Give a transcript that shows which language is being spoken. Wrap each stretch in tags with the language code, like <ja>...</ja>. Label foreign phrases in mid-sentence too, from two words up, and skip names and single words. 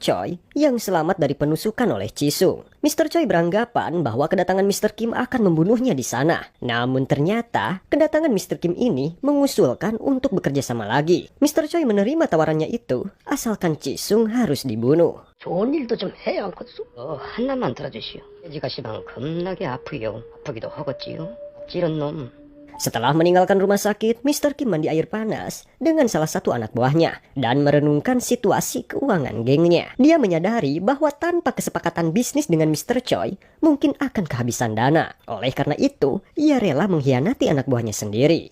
<id>Choi yang selamat dari penusukan oleh Chi-sung. Mr. Choi beranggapan bahwa kedatangan Mr. Kim akan membunuhnya di sana. Namun ternyata kedatangan Mr. Kim ini mengusulkan untuk bekerja sama lagi. Mr. Choi menerima tawarannya itu asalkan Chi-sung harus dibunuh.</id> <ko>좋은 일도 좀 해야 않겠소? 하나만 들어주시오. 돼지가 시방 겁나게 아프요. 아프기도 하겠지요. 찌른 놈.</ko> <id>Setelah meninggalkan rumah sakit, Mr. Kim mandi air panas dengan salah satu anak buahnya dan merenungkan situasi keuangan gengnya. Dia menyadari bahwa tanpa kesepakatan bisnis dengan Mr. Choi, mungkin akan kehabisan dana. Oleh karena itu, ia rela mengkhianati anak buahnya sendiri.</id>